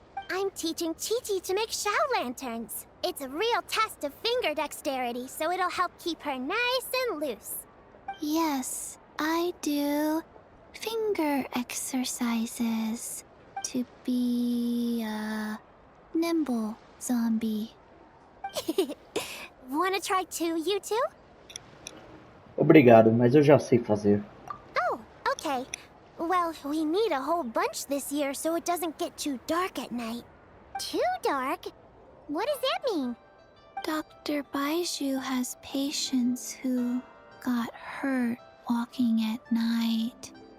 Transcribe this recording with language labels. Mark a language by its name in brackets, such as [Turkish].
[English] I'm teaching Chi-Chi to make show lanterns. It's a real test of finger dexterity, so it'll help keep her nice and loose. Yes, I do finger exercises to be a nimble zombie. Wanna try too, you two? [Portuguese] Obrigado, mas eu já sei fazer. [English] Oh, okay. Well, we need a whole bunch this year so it doesn't get too dark at night. Too dark? What does that mean? Dr. Baiju has patients who got hurt walking at night.